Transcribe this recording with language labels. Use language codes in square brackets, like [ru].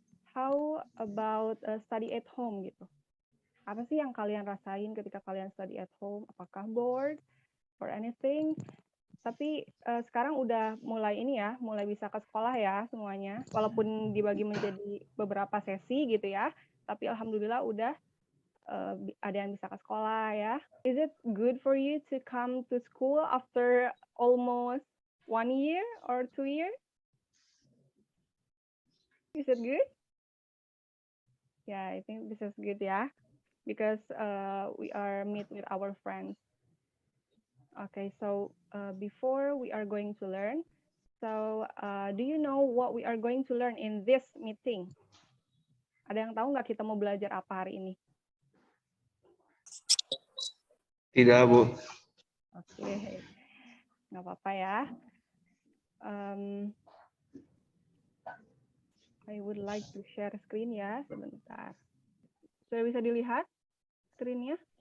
[id] How about study at home gitu? Apa sih yang kalian rasain ketika kalian study at home? [en] Apakah bored or anything? [id] Tapi sekarang udah mulai ini ya, mulai bisa ke sekolah ya semuanya. Walaupun dibagi menjadi beberapa sesi gitu ya, tapi alhamdulillah udah ada yang bisa ke sekolah ya. [en] Is it good for you to come to school after almost 1 year or 2 years? Is it good? Yeah, I think this is good ya, because we are meet with our friends. Okay, so before we are going to learn, so do you know what we are going to learn in this meeting? [id] Ada yang tahu nggak kita mau belajar apa hari ini? Tidak, Bu. Oke, nggak apa-apa ya. [en] I would like to share screen ya, sebentar. [id] Sudah bisa dilihat screen-nya?